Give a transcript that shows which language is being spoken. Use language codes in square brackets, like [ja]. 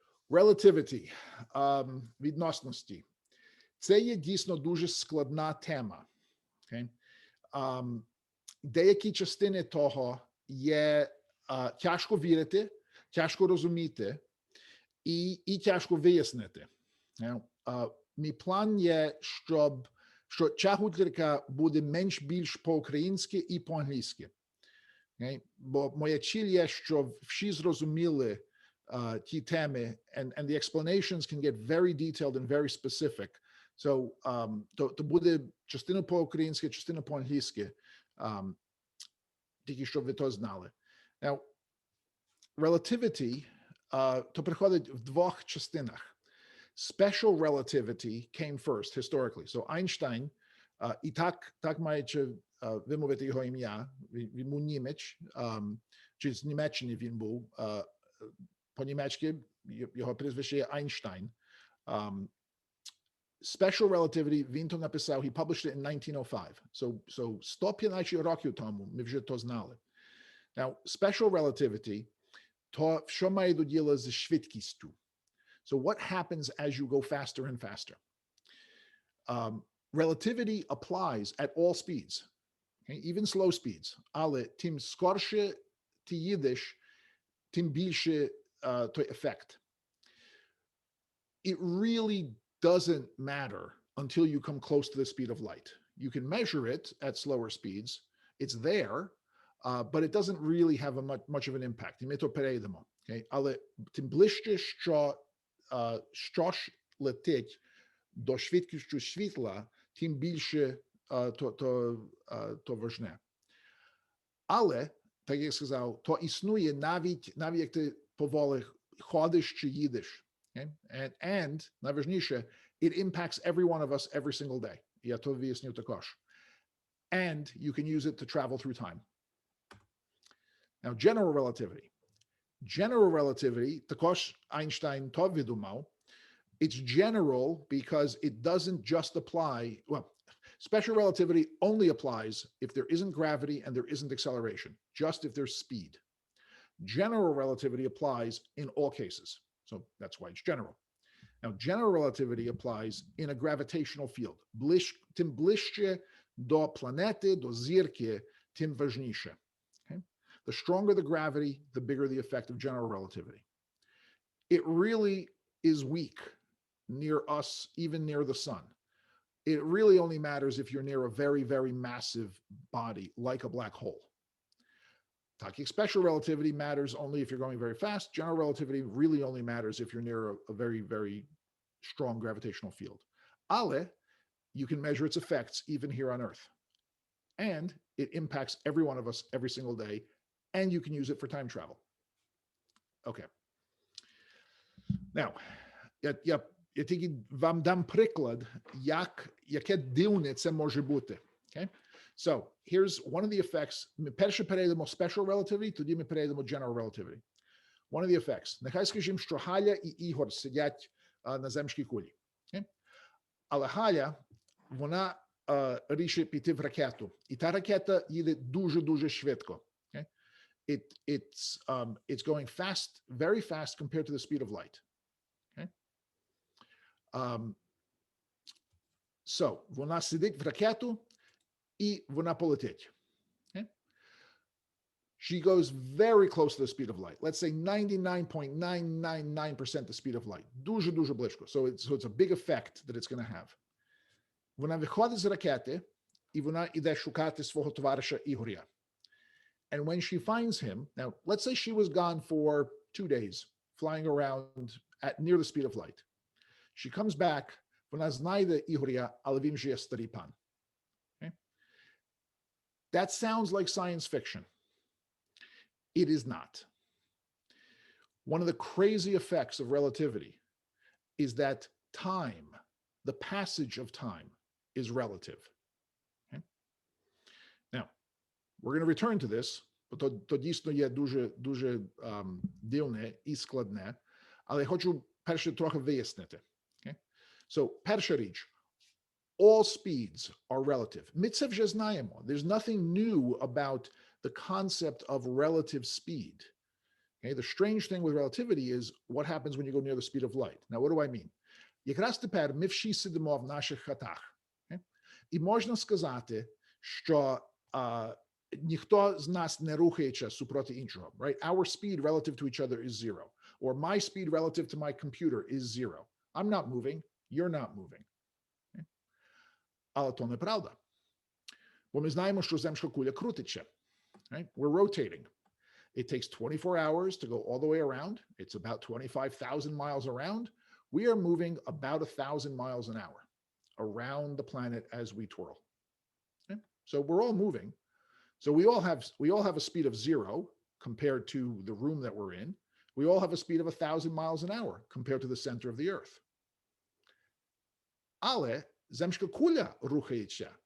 [en] Relativity, [uk] відносності. Це є дійсно дуже складна тема. [en] Okay? [uk] Деякі частини того є тяжко вірити, тяжко розуміти і тяжко вияснити. Мій план є, що ця гутірка буде менш-більш по-українськи і по-англійськи. [en] Okay? [uk] Бо моя ціль є, щоб всі зрозуміли ті теми, [en] and the explanations can get very detailed and very specific. [uk] So, то буде частина по-українськи, частина по-англійськи, тільки щоб ви то знали. Now, relativity, то приходить в двох частинах. [en] Special relativity came first, historically. [uk] So, Einstein, і так маючи вимовити його ім'я, він був німець, чи з Німеччини він був, по-німецьки його прізвище є Einstein. [en] Special relativity, [uk] він то написав, [en] he published it in 1905. [uk] So 115 років тому ми вже то знали. Now, special relativity, то що має до діла з швидкістю. [en] So what happens as you go faster and faster? Relativity applies at all speeds, okay? Even slow speeds. [uk] Але тим скорше ти їдеш, тим більше той ефект. [en] It really doesn't matter until you come close to the speed of light. You can measure it at slower speeds. It's there, but it doesn't really have much of an impact. [uk] І ми то перейдемо. Okay? Але тим ближче, що щось летить до швидкістю світла, тим більше то важне. Але, так як я сказав, то існує навіть як ти поволі ходиш чи їдеш. [en] Okay? And [uk] найважніше, [en] it impacts every one of us every single day. [uk] Я то вияснив також. [en] And you can use it to travel through time. Now, general relativity. General relativity, [uk] також Einstein то видумав, [en] it's general because it doesn't just apply, well, special relativity only applies if there isn't gravity and there isn't acceleration, just if there's speed. General relativity applies in all cases. So that's why it's general. Now, general relativity applies in a gravitational field. [uk] Тим ближче до планети, до зірки, тим важніше. [en] Okay? The stronger the gravity, the bigger the effect of general relativity. It really is weak near us, even near the sun. It really only matters if you're near a very, very massive body, like a black hole. Talking special relativity matters only if you're going very fast. General relativity really only matters if you're near a very, very strong gravitational field. Ale, you can measure its effects even here on Earth. And it impacts every one of us every single day. And you can use it for time travel. Okay. [uk] Now, я тільки вам дам приклад, яке дивне це може бути. [en] Okay? So, here's one of the effects. [uk] Ми перше перейдемо special relativity, тоді ми перейдемо general relativity. [en] One of the effects. [uk] Нехай скажімо, що Галя і Ігор сидять на земській кулі. [en] Okay? [uk] Але Галя, вона рішить піти в ракету. І та ракета їде дуже-дуже швидко. [en] Okay? It's going fast, very fast compared to the speed of light. Okay? [uk] So, вона сидить в ракету, і вона полетить. Okay? [en] She goes very close to the speed of light. Let's say 99.999% the speed of light. [uk] Дуже близько. [en] So it's a big effect that it's going to have. [uk] Вона виходить з ракети, і вона іде шукати свого товариша Ігоря. [en] And when she finds him, now let's say she was gone for 2 days, flying around at near the speed of light. She comes back, [uk] вона знайде Ігоря, але він вже є старий пан. [en] Okay? That sounds like science fiction. It is not. One of the crazy effects of relativity is that time, the passage of time, is relative. Okay? Now, we're going to return to this, [uk] бо то дійсно є дуже дивне і складне, але я хочу перше трохи вияснити. [en] Okay? So, [uk] перша річ, [en] all speeds are relative. [uk] Ми це вже знаємо. [en] There's nothing new about the concept of relative speed. Okay? The strange thing with relativity is what happens when you go near the speed of light. Now, what do I mean? [uk] Якраз тепер ми всі сидимо в наших хатах. [en] Okay? [uk] І можна сказати, що ніхто з нас не рухається супроти іншого. [en] Right? Our speed relative to each other is zero. Or my speed relative to my computer is zero. I'm not moving. You're not moving. Okay? [uk] Але то неправда. Бо ми знаємо, що земська куля крутиться. [en] Right? We're rotating. It takes 24 hours to go all the way around. It's about 25,000 miles around. We are moving about 1,000 miles an hour around the planet as we twirl. Okay? So we're all moving. So we all have a speed of 0 compared to the room that we're in. We all have a speed of 1,000 miles an hour compared to the center of the earth. [uk] Але земська куля рухається.